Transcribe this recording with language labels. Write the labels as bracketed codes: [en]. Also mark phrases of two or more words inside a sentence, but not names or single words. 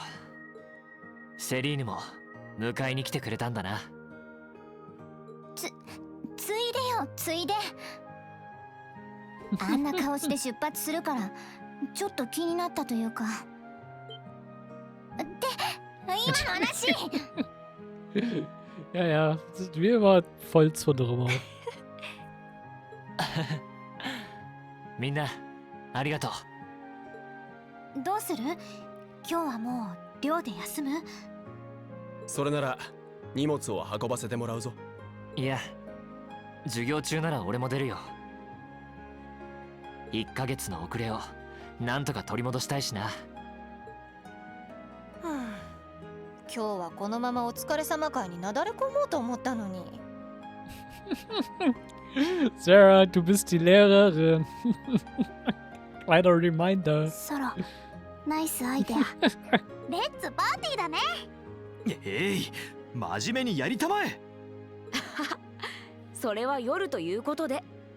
[ja] セリーヌも迎えに来てくれたんだな。ついでよ、ついで。あんな顔して出発するからちょっと気になったというか。って今の話。 [de] Ja, ja, sind wir immer voll zu drüber. [ja] みんな、ありがとう。どうする？今日はもう寮で休む？それなら荷物を運ばせてもらうぞ。いや、授業中なら俺も出るよ。1ヶ月の遅れをなんとか取り戻したいしな。今日はこのままお疲れ様会になだれ込もうと思ったのに。 [de] Sarah, du bist die Lehrerin. Kleiner Reminder. [ja] ソロ、ナイスアイデア。 [en] let's party [ja] だね。真面目にやりたまえ。それは夜ということで。